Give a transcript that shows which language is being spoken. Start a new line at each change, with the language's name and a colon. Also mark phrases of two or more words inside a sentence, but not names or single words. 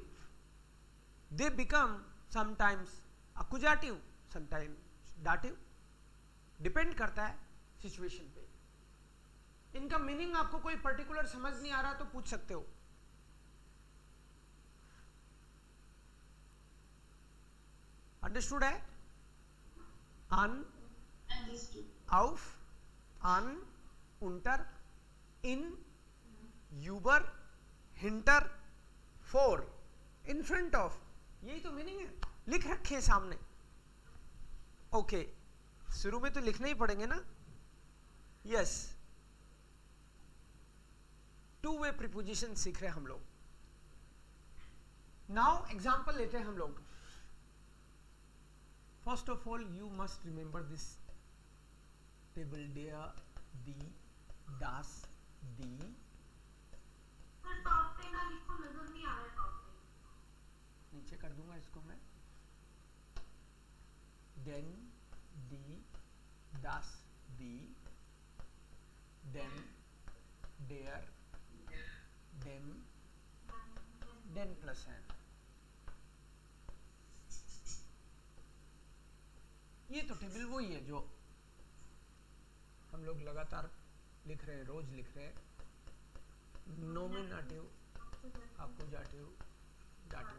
English: they become sometimes Akkusativ, sometimes Dativ, depend
Hindi: करता है सिचुएशन पे। इनका मीनिंग आपको कोई पर्टिकुलर समझ नहीं आ रहा तो पूछ सकते हो। अंडरस्टूड है?
German: अन, auf, an, unter, in, über, hinter,
English: for, in front of,
Hindi: यही तो मीनिंग है, लिख रखे हैं सामने। ओके, शुरू में तो लिखने ही पड़ेंगे ना।
English: yes, two way preposition
Hindi: सीख रहे हैं हम लोग। नाउ एग्जांपल लेते हैं हम लोग।
English: first of all you must remember this table,
German: der, die, das, die।
Hindi: नीचे कर दूंगा इसको मैं।
German: den, die, das, die, dem, der, dem, den plus n।
Hindi: ये तो टेबल वही है जो हम लोग लगातार लिख रहे हैं, रोज लिख रहे हैं। नॉमिनेटिव, अकुजाटिव, डाटिव।